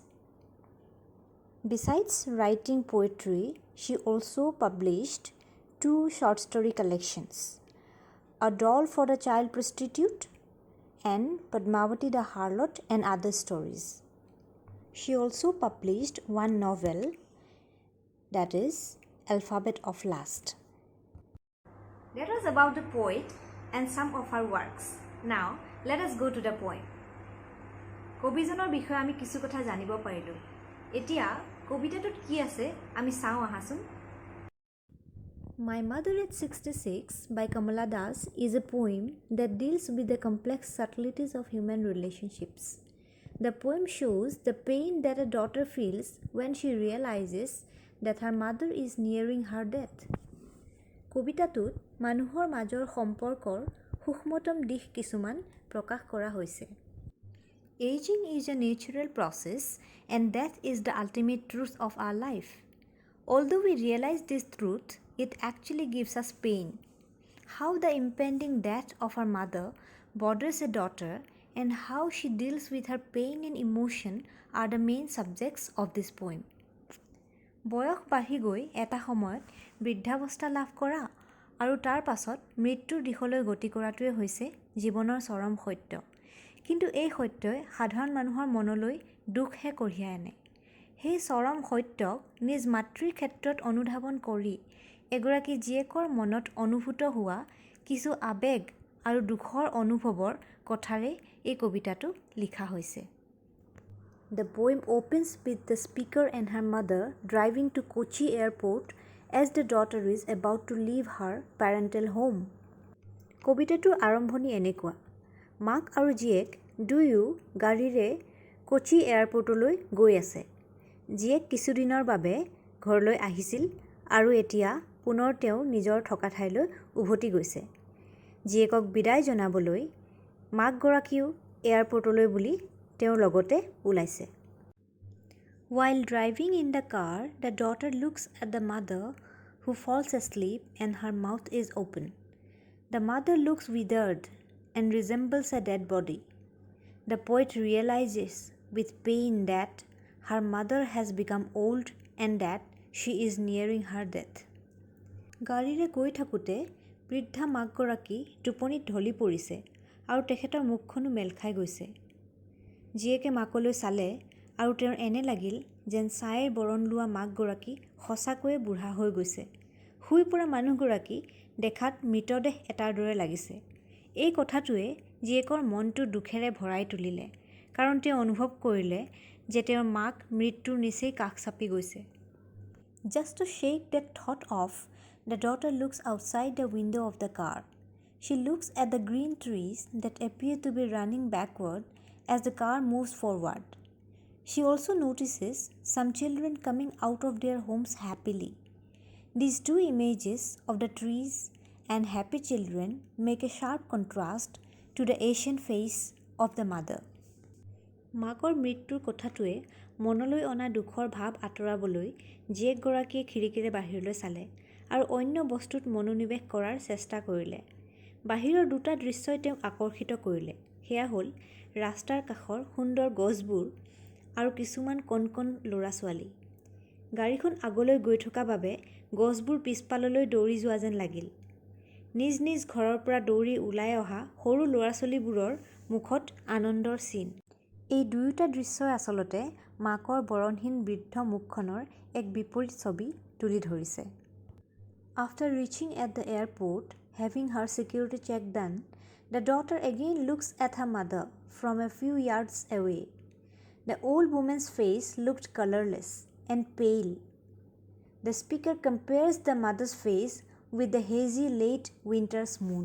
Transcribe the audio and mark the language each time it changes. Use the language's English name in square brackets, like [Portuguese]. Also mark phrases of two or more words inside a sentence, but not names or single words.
[English] Besides writing poetry, she also published two short story collections, A Doll for the Child Prostitute and Padmavati the Harlot and Other Stories. She also published one novel, that is Alphabet of Last. That was about the poet and some of her works. Now, let us go to the poem. [Assamese] কবিজনৰ বিষয়ে আমি কিছু কথা জানিব পাৰিলোঁ। এতিয়া কবিতাটোত কি আছে আমি চাওঁ আহাচোন। [English] My Mother at 66 by Kamala Das is a poem that deals with the complex subtleties of human relationships. The poem shows the pain that a daughter feels when she realizes that her mother is nearing her death. [Assamese] কবিতাটোত মানুহৰ মাজৰ সম্পৰ্কৰ সূক্ষ্মতম দিশ কিছুমান প্ৰকাশ কৰা হৈছে। [English] Aging is a natural process and death is the ultimate truth of our life. Although we realize this truth, it actually gives us pain. How the impending death of her mother bothers a daughter and how she deals with her pain and emotion are the main subjects of this poem. [Assamese] বয়স বাঢ়ি গৈ এটা সময়ত বৃদ্ধাৱস্থা লাভ কৰা আৰু তাৰ পাছত মৃত্যুৰ দিশলৈ গতি কৰাটোৱে হৈছে জীৱনৰ চৰম সত্য। কিন্তু এই সত্যই সাধাৰণ মানুহৰ মনলৈ দুখহে কঢ়িয়াই আনে। সেই চৰম সত্যক নিজ মাতৃৰ ক্ষেত্ৰত অনুধাৱন কৰি এগৰাকী জীয়েকৰ মনত অনুভূত হোৱা কিছু আৱেগ আৰু দুখৰ অনুভৱৰ কথাৰে এই কবিতাটো লিখা হৈছে। [English] The poem opens with the speaker and her mother driving to Kochi airport as the daughter is about to leave her parental home. [Assamese] কবিতাটোৰ আৰম্ভণি এনেকুৱা: মাক আৰু জীয়েক দুয়ো গাড়ীৰে কোচি এয়াৰপৰ্টলৈ গৈ আছে। জীয়েক কিছুদিনৰ বাবে ঘৰলৈ আহিছিল আৰু এতিয়া পুনৰ তেওঁ নিজৰ থকা ঠাইলৈ উভতি গৈছে। জীয়েকক বিদায় জনাবলৈ মাকগৰাকীও এয়াৰপৰ্টলৈ বুলি তেওঁৰ লগতে ওলাইছে। [English] While driving in the car, the daughter looks at the mother who falls asleep and her mouth is open. The mother looks withered and resembles a dead body. The poet realizes with pain that her mother has become old and that she is nearing her death. [Assamese] গাড়ীৰে গৈ থাকোঁতে বৃদ্ধা মাকগৰাকী টোপনিত ঢলি পৰিছে আৰু তেখেতৰ মুখখনো মেল খাই গৈছে। জীয়েকে মাকলৈ চালে আৰু তেওঁৰ এনে লাগিল যেন ছাইৰ বৰণ লোৱা মাকগৰাকী সঁচাকৈয়ে বুঢ়া হৈ গৈছে। শুই পৰা মানুহগৰাকী দেখাত মৃতদেহ এটাৰ দৰে লাগিছে। এই কথাটোৱে জীয়েকৰ মনটো দুখেৰে ভৰাই তুলিলে, কাৰণ তেওঁ অনুভৱ কৰিলে যে তেওঁৰ মাক মৃত্যুৰ নিচেই কাষ চাপি গৈছে। [English] Just to shake that thought off, the daughter looks outside the window of the car She looks at the green trees that appear to be running backward as the car moves forward. She also notices some children coming out of their homes happily. These two images of the trees and happy children make a sharp contrast to the Asian face of the mother. [Assamese] মাকৰ মৃত্যুৰ কথাটোৱে মনলৈ অনা দুখৰ ভাৱ আঁতৰাবলৈ জীয়েকগৰাকীয়ে খিৰিকীৰে বাহিৰলৈ চালে আৰু অন্য বস্তুত মনোনিৱেশ কৰাৰ চেষ্টা কৰিলে। বাহিৰৰ দুটা দৃশ্যই তেওঁক আকৰ্ষিত কৰিলে। সেয়া হ'ল ৰাস্তাৰ কাষৰ সুন্দৰ গছবোৰ আৰু কিছুমান কণ কণ ল'ৰা ছোৱালী। গাড়ীখন আগলৈ গৈ থকা বাবে গছবোৰ পিছফাললৈ দৌৰি যোৱা যেন লাগিল। নিজ নিজ ঘৰৰ পৰা দৌৰি ওলাই অহা সৰু ল'ৰা ছোৱালীবোৰৰ মুখত আনন্দৰ চিন। এই দুয়োটা দৃশ্যই আচলতে মাকৰ বৰণহীন বৃদ্ধ মুখখনৰ এক বিপৰীত ছবি তুলি ধৰিছে। [English] After reaching at the airport, having her security check done, the daughter again looks at her mother from a few yards away. The old woman's face looked colorless and pale. The speaker compares the mother's face with the hazy late winter's moon.